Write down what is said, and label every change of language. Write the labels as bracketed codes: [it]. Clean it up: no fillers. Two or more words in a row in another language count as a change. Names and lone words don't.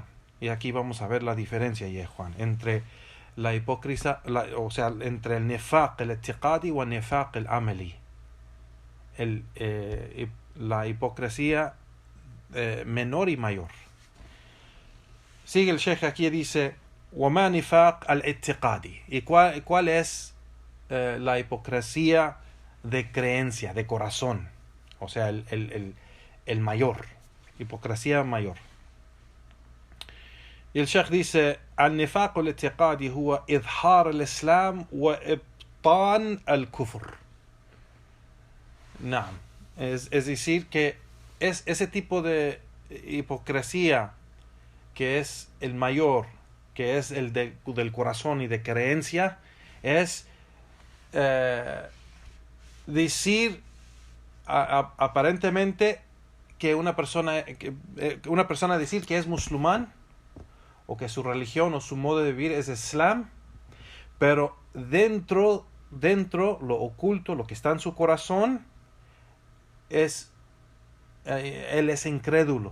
[es] Y aquí vamos a ver la diferencia, ya Juan, entre la hipocresía, o sea, entre el [ar] نفاق الاعتقادي [es] y el [ar] نفاق العملي. [es] La hipocresía menor y mayor. Sigue el Sheikh aquí y dice [ar] وَمَا نِفَاقْ الاعتقادي. [es] ¿Y cuál es la hipocresía de creencia, de corazón? O sea, el mayor. Hipocresía mayor. Y el Sheikh dice [ar] النفاق الاعتقادي هو إظهار الإسلام وإبطان الكفر. [es] Es decir que es ese tipo de hipocresía que es el mayor, que es el del corazón y de creencia, es decir aparentemente que una persona decir que es musulmán, o que su religión o su modo de vivir es Islam, pero dentro lo oculto, lo que está en su corazón, él es incrédulo.